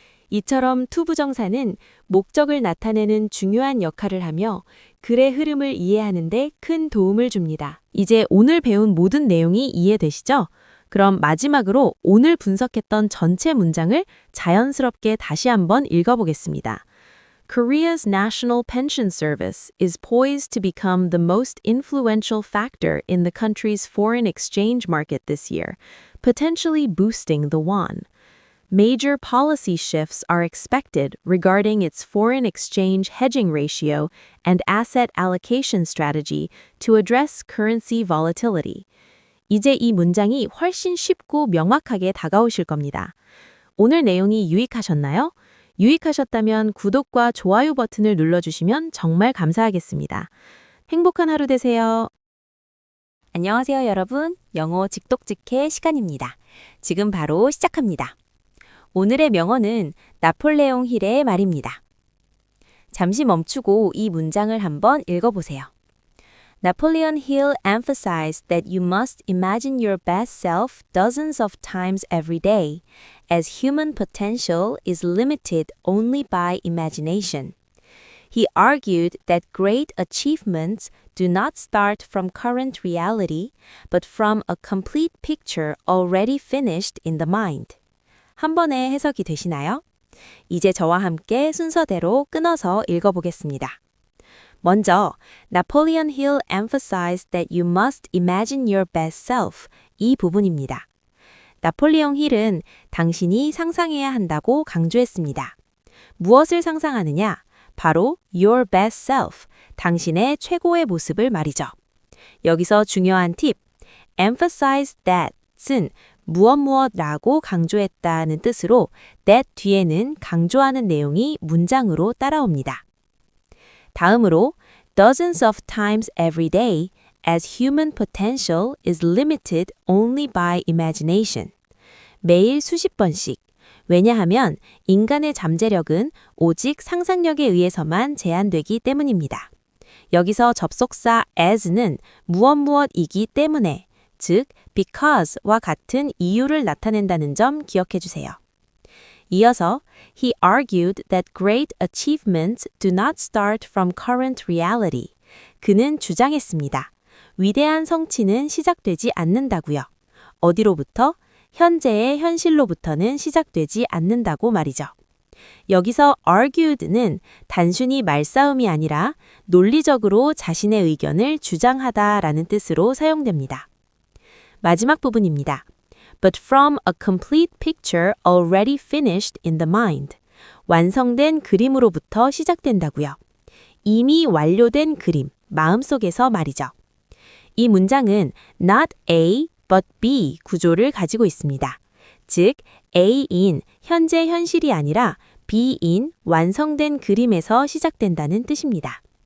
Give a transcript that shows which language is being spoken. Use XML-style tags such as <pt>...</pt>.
<ko>이처럼 투부정사는 목적을 나타내는 중요한 역할을 하며 글의 흐름을 이해하는 데 큰 도움을 줍니다. 이제 오늘 배운 모든 내용이 이해되시죠? 그럼 마지막으로 오늘 분석했던 전체 문장을 자연스럽게 다시 한번 읽어보겠습니다.</ko> <en>Korea's national pension service is poised to become the most influential factor in the country's foreign exchange market this year, potentially boosting the won. Major policy shifts are expected regarding its foreign exchange hedging ratio and asset allocation strategy to address currency volatility.</en> <ko>이제 이 문장이 훨씬 쉽고 명확하게 다가오실 겁니다. 오늘 내용이 유익하셨나요? 유익하셨다면 구독과 좋아요 버튼을 눌러주시면 정말 감사하겠습니다. 행복한 하루 되세요. 안녕하세요, 여러분. 영어 직독직해 시간입니다. 지금 바로 시작합니다. 오늘의 명언은 나폴레옹 힐의 말입니다. 잠시 멈추고 이 문장을 한번 읽어보세요.</ko> <en>Napoleon Hill emphasized that you must imagine your best self dozens of times every day, as human potential is limited only by imagination. He argued that great achievements do not start from current reality, but from a complete picture already finished in the mind.</en> <ko>한 번에 해석이 되시나요? 이제 저와 함께 순서대로 끊어서 읽어보겠습니다. 먼저,</ko> <en>Napoleon Hill emphasized that you must imagine your best self</en> <ko>이 부분입니다. 나폴레옹 힐은 당신이 상상해야 한다고 강조했습니다. 무엇을 상상하느냐? 바로</ko> <en>your best self,</en> <ko>당신의 최고의 모습을 말이죠. 여기서 중요한 팁, emphasize that은 무엇무엇라고 강조했다는 뜻으로 that 뒤에는 강조하는 내용이 문장으로 따라옵니다. 다음으로</ko> <en>dozens of times every day as human potential is limited only by imagination.</en> <ko>매일 수십 번씩. 왜냐하면 인간의 잠재력은 오직 상상력에 의해서만 제한되기 때문입니다. 여기서 접속사 as는 무엇이기 때문에, 즉 because와 같은 이유를 나타낸다는 점 기억해 주세요. 이어서</ko> <en>he argued that great achievements do not start from current reality.</en> <ko>그는 주장했습니다. 위대한 성취는 시작되지 않는다고요. 어디로부터? 현재의 현실로부터는 시작되지 않는다고 말이죠. 여기서 argued는 단순히 말싸움이 아니라 논리적으로 자신의 의견을 주장하다라는 뜻으로 사용됩니다. 마지막 부분입니다.</ko> <en>But from a complete picture already finished in the mind.</en> <ko>완성된 그림으로부터 시작된다고요. 이미 완료된 그림, 마음속에서 말이죠. 이 문장은 not A but B 구조를 가지고 있습니다. 즉, A인 현재 현실이 아니라 B인 완성된 그림에서 시작된다는 뜻입니다.</ko>